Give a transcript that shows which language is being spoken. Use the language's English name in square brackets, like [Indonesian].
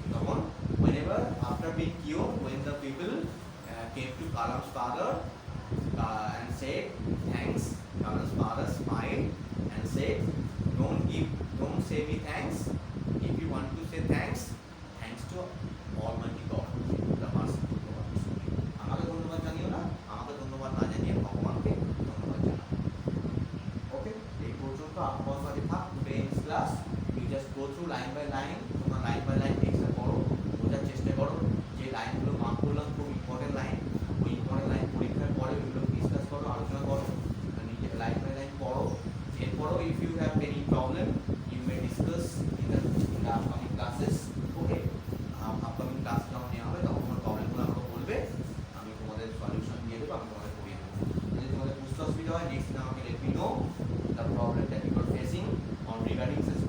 [Bangla] তখন [English] whenever after being cured, when the people came to Kalam's father and said thanks, Kalam's father smiled and said, don't say me thanks. If you want to say thanks to Almighty God, the merciful God. [Bangla] আমাকে ধন্যবাদ জানিও না, আমাকে ধন্যবাদ না জানিয়ে ভগবানকে ধন্যবাদ জানাও। ওকে, এই পর্যন্ত আপনাদের থাক টুডে's class. [English] You just go through line by line, [Bangla] তোমরা লাইন বাই লাইন টেক্সটটা পড়ো, বোঝার চেষ্টা করো। যে লাইনগুলো মার্ক করলাম খুব ইম্পর্টেন্ট লাইন, ওই ইম্পর্টেন্ট লাইন পরীক্ষার পরে ওইগুলো ডিসকাস করো, আলোচনা করো, নিজে লাইন বাই লাইন পড়ো। [English] এরপরও if you have any problem you may discuss in the upcoming classes. [Bangla] Okay, upcoming class যখন নেওয়া হবে তখন তোমার প্রবলেমগুলো আমাকে বলবে, আমি তোমাদের সলিউশন দিয়ে দেবো, আমি তোমাদের করিয়ে দেবো। যদি তোমাদের বুঝতে অসুবিধা হয় নেক্সট দিন আমাকে [English] let me know the problem that you are facing on regarding